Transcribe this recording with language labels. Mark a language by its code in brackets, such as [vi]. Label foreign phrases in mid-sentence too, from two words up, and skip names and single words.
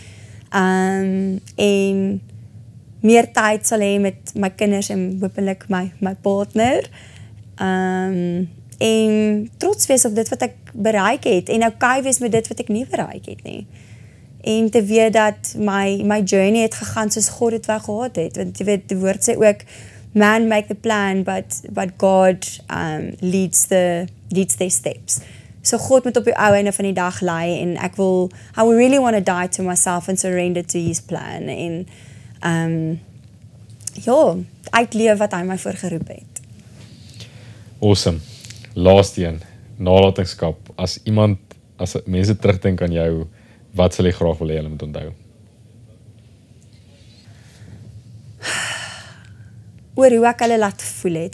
[af] En meer tyd sal hê met my kinders en hopelik my partner. En trots wees op dit wat ek bereik het en okay wees met dit wat ek nie bereik het nie. En te weet dat my journey het gegaan soos God dit wou gehad het. Want jy weet, die woord sê ook, [en] man make the plan, but God leads their steps. [af] So God moet op die ou einde van die dag lei en [en] I really want to die to myself and surrender to his plan. [af] En ja, uitleef wat hy my voorgeroep het. Awesome. Laaste een, nalatenskap. As mense terugdink aan jou, wat sal jy graag wil hê hulle moet onthou? Oor hoe ek hulle laat voel het.